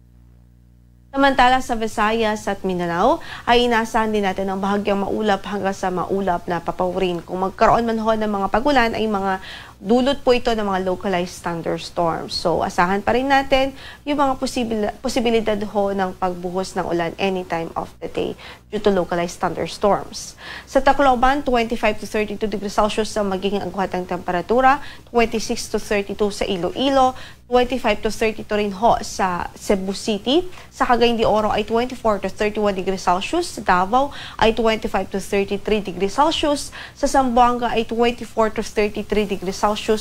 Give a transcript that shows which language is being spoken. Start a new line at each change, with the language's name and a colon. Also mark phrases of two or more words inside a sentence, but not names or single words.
Filipino: Samantala sa Visayas at Mindanao ay inaasahan din natin ang bahagyang maulap hanggang sa maulap na papawurin. Kung magkaroon man ho ng mga pagulan ay mga dulot po ito ng mga
English: localized thunderstorms.
Filipino: So asahan pa rin natin yung mga posibilidad ho ng pagbuhos ng ulan
English: anytime of the day due to localized thunderstorms.
Filipino: Sa Tacloban, 25 to 32
English: degrees Celsius
Filipino: ang magiging agwat ng temperatura, 26 to 32 sa Iloilo, 25 to 32 rin ho sa Cebu City. Sa Cagayan de Oro ay 24 to 31
English: degrees Celsius.
Filipino: Sa Davao ay 25 to 33
English: degrees Celsius.
Filipino: Sa Zamboanga ay 24 to 33
English: degrees Celsius.